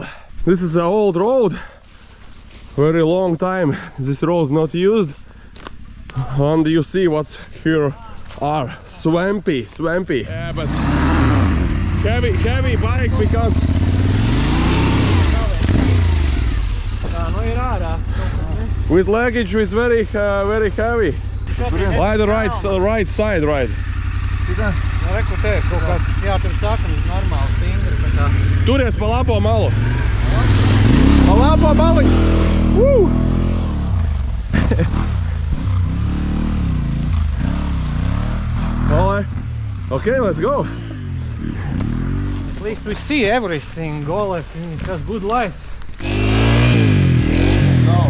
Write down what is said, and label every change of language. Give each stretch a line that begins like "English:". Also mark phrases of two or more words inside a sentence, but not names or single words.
English: This is an old road, very long time this road not used, and you see what's here are swampy. Yeah, but heavy bike because with luggage is very heavy. Why the right side, right?
Latvian: Reku te, kaut kāds jātur saknes normāli stingri, tā kā. Turies pa labo malu. Pa labo mali.
English: Woo! Ole. Okay, let's go. At least we see everything, Ole, has good light. No.